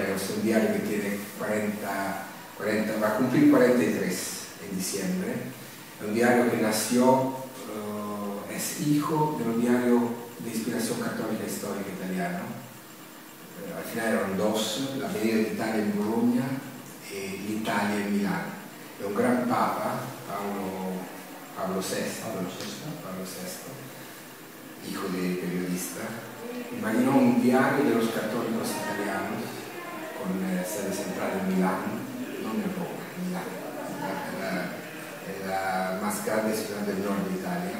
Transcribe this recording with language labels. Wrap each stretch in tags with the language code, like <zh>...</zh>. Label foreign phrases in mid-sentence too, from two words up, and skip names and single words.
<es>Es un diario que tiene 40, va a cumplir 43 en diciembre. Es un diario que nació, es hijo de un diario de inspiración católica histórica italiana. Al final eran dos, la Venire d'Italia en Bologna</es> <it>e l'Italia in Milano. È un gran papa,</it> <es>Pablo VI, hijo de periodista, imaginó un diario de los católicos italianos con sede central en Milano, no en Roma, en Milano, la más grande ciudad del norte de Italia,</es>